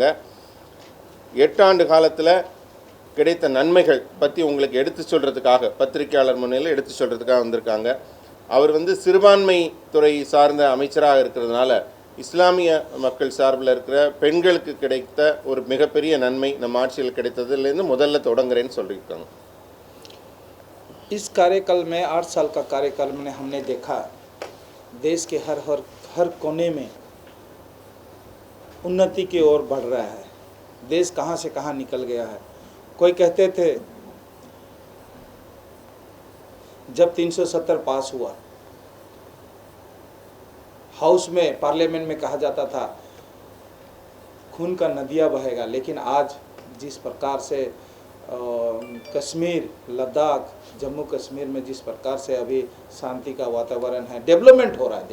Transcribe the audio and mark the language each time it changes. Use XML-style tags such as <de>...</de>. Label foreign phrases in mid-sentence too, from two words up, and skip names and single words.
<ta>8 ஆண்டு காலத்தில் கிடைத்த நன்மைகள் பற்றி உங்களுக்கு எடுத்து சொல்கிறதுக்காக பத்திரிகையாளர் முன்னிலையில் எடுத்து சொல்கிறதுக்காக வந்திருக்காங்க. அவர் வந்து சிறுபான்மை துறை சார்ந்த அமைச்சராக இருக்கிறதுனால இஸ்லாமிய மக்கள் சார்பில் இருக்கிற பெண்களுக்கு கிடைத்த ஒரு மிகப்பெரிய நன்மை நம்ம ஆட்சியில் கிடைத்ததுலேருந்து முதல்ல தொடங்குறேன்னு சொல்லியிருக்காங்க.</ta> <hi>इस कार्यकाल में 8 साल का कार्यकाल में हमने देखा देश के हर कोने में उन्नति की ओर बढ़ रहा है। देश कहाँ से कहाँ निकल गया है। कोई कहते थे जब 370 पास हुआ हाउस में पार्लियामेंट में कहा जाता था खून का नदियाँ बहेगा, लेकिन आज जिस प्रकार से कश्मीर लद्दाख जम्मू कश्मीर में जिस प्रकार से अभी शांति का वातावरण है, डेवलपमेंट हो रहा है।</hi>